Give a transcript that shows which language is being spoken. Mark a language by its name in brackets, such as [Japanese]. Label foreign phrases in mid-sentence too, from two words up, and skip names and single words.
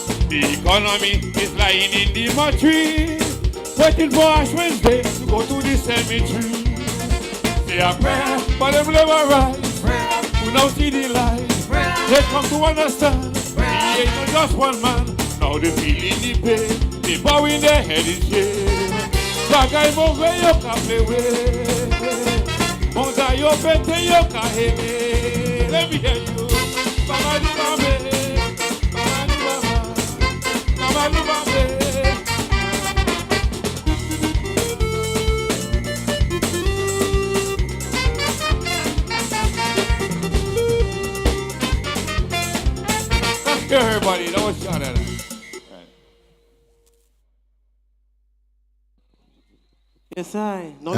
[English] The economy is lying in the mortuary, waiting for Ash Wednesday to go to the cemetery. Say a prayer for them laborers who now see the light. They come to understand he ain't not just one man. Now they feeling the pain, they bowing their head in shame. [Guadeloupean Creole French] Bagay mo ve yo ka plewe, monza yo pete yo ka hele. [English] Let me hear you. Mama di mame, mama di mama, mama di mame. Let's go, everybody. That was shot at us. Yes, I. Now